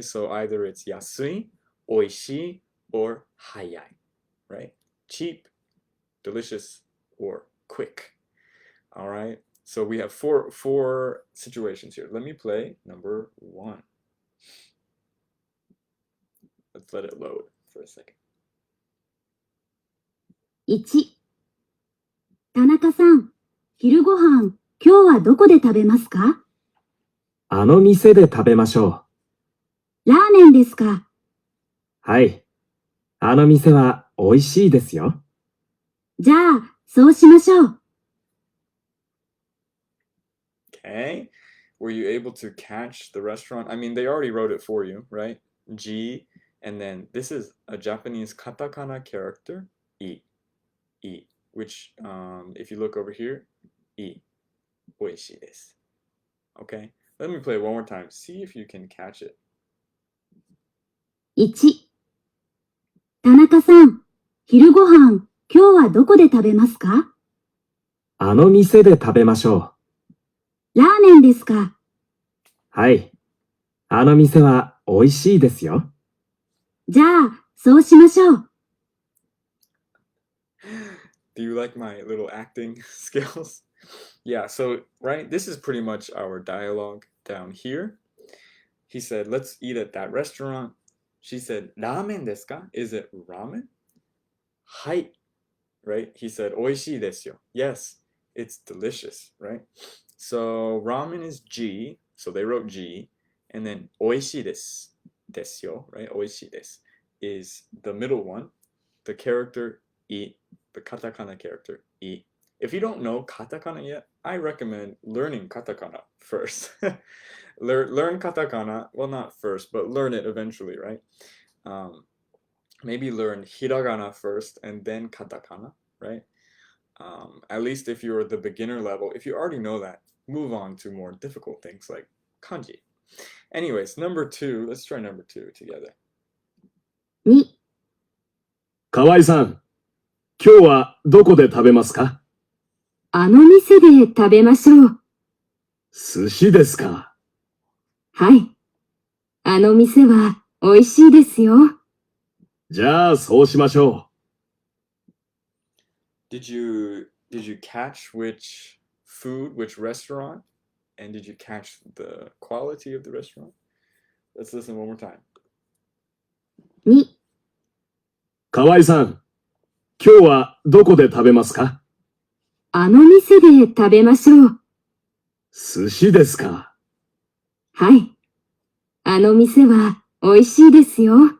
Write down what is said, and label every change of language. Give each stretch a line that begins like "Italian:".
English: So either it's yasui, oishii, or hayai, right? Cheap, delicious, or quick. All right. So we have four situations here. Let me play number one. Let's let it load for a second.
Japanese: 1、田中さん、昼ご飯、今日はどこで食べますか？あの店で食べましょラーメンですか？う。はい。あの店は美味しいですよ。じゃあ、そうしましょう。
English: Okay. Were you able to catch the restaurant? I mean, they already wrote it for you, right? G, and then this is a Japanese katakana character, I, I, which, if you look over here, I, oishii desu. Okay. Let me play it one more time. See if you can catch it. 1、田中さん、昼ご飯、今日はどこで食べますか？あの店で食べましょラーメンですか？う。はい。あの店は美味しいですよ。じゃあ、そうしましょう。 Do you like my little acting skills? Yeah, so, right, this is pretty much our dialogue down here. He said, let's eat at that restaurant. She said, ramen desu ka? Is it ramen? Hai. Right? He said, oishii desu yo. Yes, it's delicious, right? So ramen is G, so they wrote G, and then oishii desu yo, right? Oishii desu is the middle one, the character I, the katakana character I. If you don't know katakana yet, I recommend learning katakana first. learn katakana, well, not first, but learn it eventually, right? Maybe learn hiragana first and then katakana, right? At least if you're the beginner level, if you already know that, move on to more difficult things like kanji. Anyways, number two, let's try number two together.
Japanese: 2、河合さん、今日はどこで食べますか？あの店で食べましょう。寿司ですか？はい。あの店は美味しいですよ。じゃあそうしましょ
English: Did you catch which food, which restaurant? And did you catch the quality of the restaurant? Let's listen one more time.
Japanese: 2、う。河合さん、今日はどこで食べますか？あの店で食べましょう。寿司ですか？はい。あの店は美味しいですよ。